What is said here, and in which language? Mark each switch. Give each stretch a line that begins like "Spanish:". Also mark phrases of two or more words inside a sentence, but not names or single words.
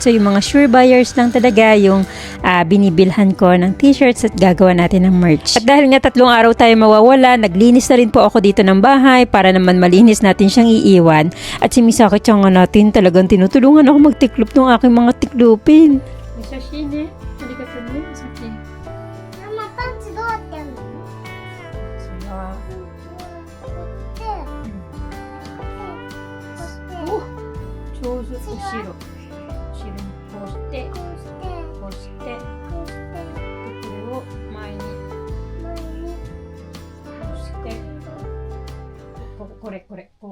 Filipino: So yung mga sure buyers lang talaga yung binibilhan ko ng t-shirts at gagawa natin ng merch. At dahil nga 3 araw tayo mawawala, naglinis na rin po ako dito ng bahay para naman malinis natin siyang iiwan. At si Misaki-chan nga natin talagang tinutulungan ako magtiklop ng aking mga tiklupin. Misashine,
Japanese: ありがとうね、Misaki. ママパンツどうやってんの？お、上手。後ろにこうして、こうして、でこれを前にこうして、これこう。